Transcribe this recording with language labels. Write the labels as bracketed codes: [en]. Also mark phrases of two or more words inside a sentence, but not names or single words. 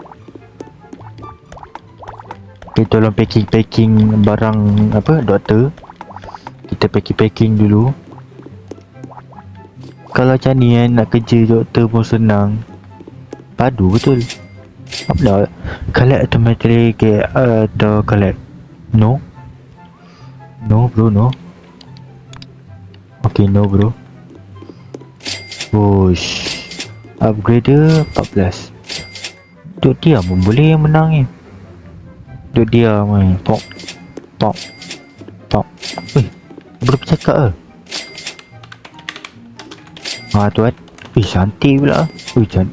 [ms] Kita tolong packing barang apa doktor. Kita packing dulu. Kalau macam ni nak kerja doktor pun senang. Padu betul. Apa dah? [en] Collect automatically [ms] atau collect? [en] No bro, no. Okay, no bro. Wush. Upgrader 14. [ms] Duduk diam pun boleh menang ni. Duduk diam ni. Pop. Pop. Pop. Weh, boleh bercakap ke? Tu kan. Weh, cantik pula. Weh, cantik.